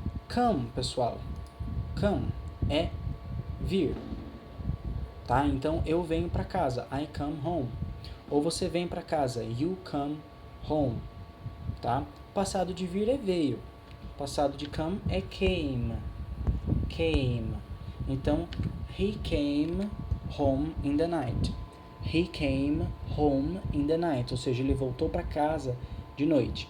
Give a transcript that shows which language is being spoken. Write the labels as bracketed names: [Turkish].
[Portuguese] Come, pessoal, come é vir, tá? Então eu venho para casa, [English] I come home. [Portuguese] Ou você vem para casa, [English] you come home, [Portuguese] tá? Passado de vir é veio, passado de come é came. [English] Então, he came home in the night. He came home in the night, [Portuguese] ou seja, ele voltou para casa de noite.